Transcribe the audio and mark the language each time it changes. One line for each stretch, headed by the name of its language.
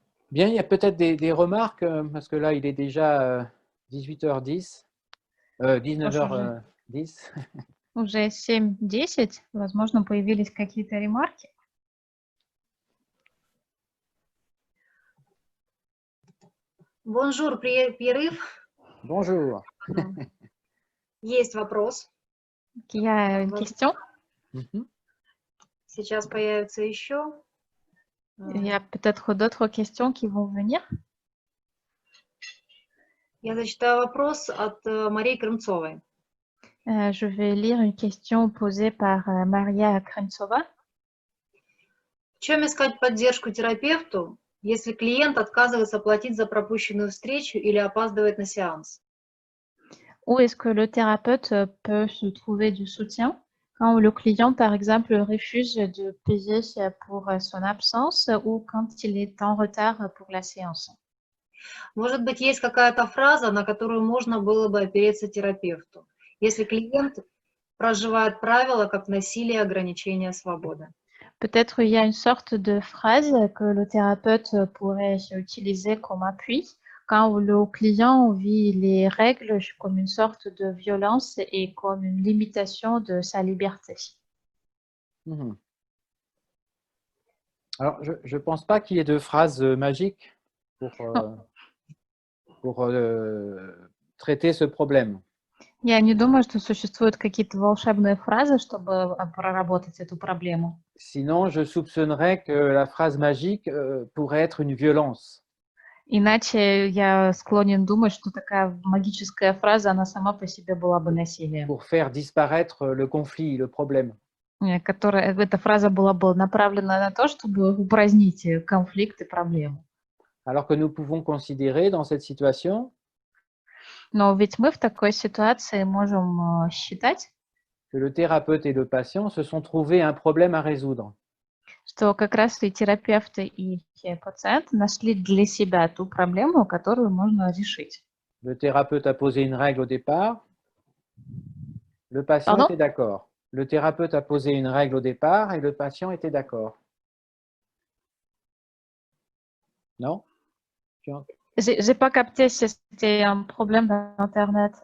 French: Bien, il y a peut-être des remarques, parce que là, il est déjà 18h10, 19h10.
Russian: Уже 7:10, возможно, появились какие-то ремарки.
French: Бонжур, Pierre-Yves. Bonjour.
Russian: Есть вопрос.
French: Il y a une question.
Russian: Сейчас появится еще.
French: Il y a peut-être d'autres questions qui vont venir.
Russian: Я зачитаю вопрос от Марии Крымцовой.
French: Je vais lire une question posée par Maria Kremtsova.
Russian: В чем искать поддержку терапевту, если клиент отказывается платить за пропущенную встречу или опаздывает на сеанс?
French: Où est-ce que le thérapeute peut se trouver du soutien Quand le client, par exemple, refuse de payer pour son absence ou quand il est en retard pour la séance.
Russian: Может быть, есть какая-то фраза, на которую можно было бы опереться терапевту, если клиент проживает правила как насилие, ограничение свободы.
French: Peut-être il y a une sorte de phrase que le thérapeute pourrait utiliser comme appui quand le client vit les règles comme une sorte de violence et comme une limitation de sa liberté. Mhm. Alors, je ne pense pas qu'il y ait de phrases magiques pour traiter ce problème.
Russian: Я не думаю, что существуют какие-то волшебные фразы, чтобы проработать эту проблему.
French: Sinon, je soupçonnerais que la phrase magique pourrait être une violence.
Russian: Иначе я склонен думать, что такая магическая фраза, она сама по себе была бы насилием.
French: Pour faire disparaître le conflit, le problème.
Russian: Эта фраза была бы направлена на то, чтобы упразднить конфликт и проблему.
French: Alors que nous pouvons considérer dans cette situation
Russian: Но ведь мы в такой ситуации можем считать,
French: que le thérapeute et le patient se sont trouvés un problème à résoudre.
Russian: что как раз и терапевты, и пациент нашли для себя ту проблему, которую можно решить.
French: Le thérapeute a posé une règle au départ, le patient Pardon? était d'accord. Le thérapeute a posé une règle au départ et le patient était d'accord. Non? J'ai pas capté si c'était un problème d'Internet.